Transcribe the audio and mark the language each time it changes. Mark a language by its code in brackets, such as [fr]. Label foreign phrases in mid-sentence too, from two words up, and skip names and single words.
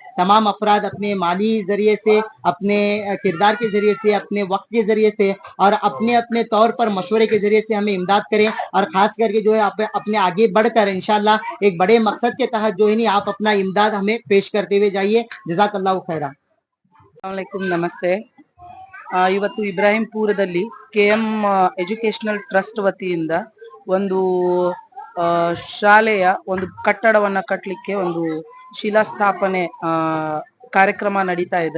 [hi] तमाम अफराद अपने माली जरिए से, अपने किरदार के जरिए से, अपने वक्त के जरिए से और अपने अपने तौर पर मशवरे के जरिए से हमें इमदाद करें और खास करके जो है अपने आगे बढ़कर इंशाल्लाह एक बड़े मकसद के तहत जो है नहीं आप अपना इमदाद हमें पेश करते हुए जाइए। [ar] جزاك الله خيرا. [kn] ನಮಸ್ತೆ। ಇವತ್ತು ಇಬ್ರಾಹಿಂಪುರದಲ್ಲಿ ಕೆಎಂ ಎಜುಕೇಶನಲ್ ಟ್ರಸ್ಟ್ ವತಿಯಿಂದ ಒಂದು ಶಾಲೆಯ ಒಂದು ಕಟ್ಟಡವನ್ನ ಕಟ್ಟಲಿಕ್ಕೆ ಒಂದು ಶಿಲಾಸ್ಥಾಪನೆ ಕಾರ್ಯಕ್ರಮ ನಡೀತಾ ಇದೆ।